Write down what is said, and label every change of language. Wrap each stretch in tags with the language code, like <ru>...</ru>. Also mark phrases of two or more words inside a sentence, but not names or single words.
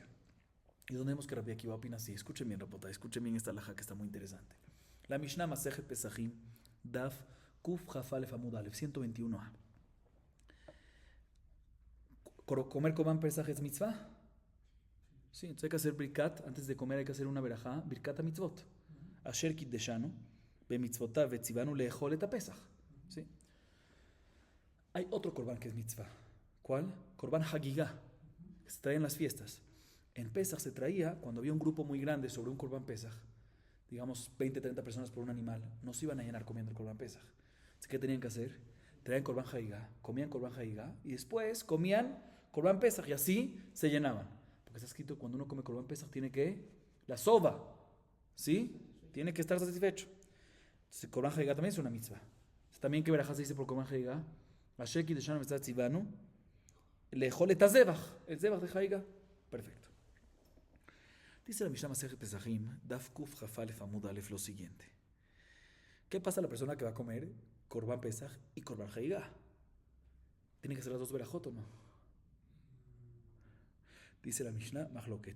<es>¿Y dónde vemos que Rabbi Akiva opina así? Escuchen bien, Rapota, escuchen bien esta halajá que está muy interesante. La Mishnah</es> <he>מסכת פסחים, דף קכ"א עמוד א,</he> <es>121a. ¿Comer</es> <he>קרבן פסח</he> <es>es mitzvah? Sí, entonces hay que hacer birkat, antes de comer hay que hacer una verajá,</es> <he>ברכת המצות. אשר קדשנו במצותיו וצונו לאכול את פסח.</he> <es>¿Sí? Hay otro korban que es mitzvah. ¿Cuál?</es> <he>קרבן חגיגה,</he> <es>que se trae en las fiestas. En Pesach se traía, cuando había un grupo muy grande sobre un</es> <he>קרבן פסח,</he> <es>digamos 20, 30 personas por un animal, no se iban a llenar comiendo el</es> <he>קרבן פסח.</he> <es>Entonces, ¿qué tenían que hacer? Traían</es> <he>קרבן חגיגה,</he> <es>comían</es> <he>קרבן חגיגה</he> <es>y después comían</es> <he>קרבן פסח</he> <es>y así se llenaban. Porque está escrito que cuando uno come</es> <he>קרבן פסח</he> <es>tiene que, la soba, ¿sí? Tiene que estar satisfecho. Entonces,</es> <he>קרבן חגיגה</he> <es>también es una mitzvah. También que verajá se dice por</es> <he>קרבן חגיגה, אשר קדשנו מצוה צונו, לאכול את הזבח,</he> <es>el zebach de hagigá. Perfecto. Dice la Mishnah</es> <he>מסכת פסחים, דף קכ"א עמוד א,</he> <es>lo siguiente. ¿Qué pasa a la persona que va a comer</es> <he>קרבן פסח</he> <es>y</es> <he>קרבן חגיגה?</he> <es>¿Tiene que hacer las dos verajot o no? Dice la Mishnah Mahloket.</es>